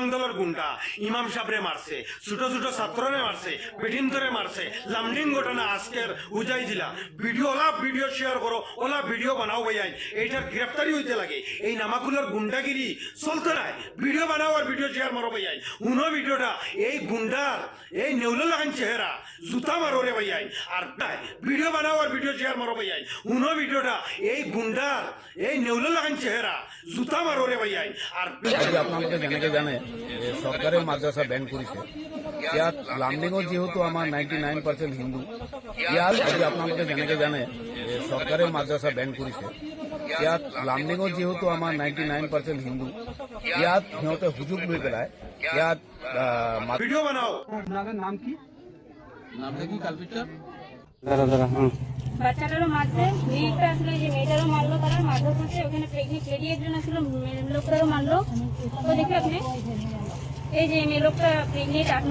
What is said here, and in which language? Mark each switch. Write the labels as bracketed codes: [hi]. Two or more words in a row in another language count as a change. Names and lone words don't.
[syl] দলের গুন্ডা ইমাম সাবরে মারছে ছোট ছোট ছাত্ররে মারছে বেঠিন্তরে মারছে লামডিং ঘটনা আজকের উজাই দিলা ভিডিও শেয়ার করো ওলা ভিডিও বানাও ভাইয়াই এইটার গ্রেফতারি হইতে লাগে এই নামাকুলার গুন্ডাগিরি চলতে নাই ভিডিও বানাও আর ভিডিও শেয়ার মারো ভাইয়াই উনো ভিডিওটা এই গুন্ডার এই নেউলো লাগান চেহারা জুতা মারো রে ভাইয়াই আর ভিডিও বানাও আর ভিডিও শেয়ার মারো ভাইয়াই উনো ভিডিওটা এই গুন্ডার এই নেউলো লাগান চেহারা জুতা মারো রে ভাইয়াই আর [as] আপোনালোকে যেনেকে জানে চৰকাৰে মাদ্ৰাছা বেন কৰিছে ইয়াত লামডিঙত যেহেতু আমাৰ 99% হিন্দু ইয়াত আজি আপোনালোকে যেনেকে জানে চৰকাৰে মাদ্ৰাছা বেন কৰিছে ইয়াত লামডিঙত যেহেতু আমাৰ 99% হিন্দু ইয়াত সিহঁতে সুযোগ লৈ পেলাই ইয়াত [bn] ভিডিও বানাও আপনাদের নাম কি? নামটা কি কালপিটার বাচ্চাটারও মারছে মেয়েটা আসলে যে মেয়েটারও মারলো তারা মারধর করছে ওখানে [en] pregnant lady [bn] একজন ছিল লোকটারও মারলো তো দেখি আপনি এই যে মেয়ে লোকটা প্রেগনেন্ট 8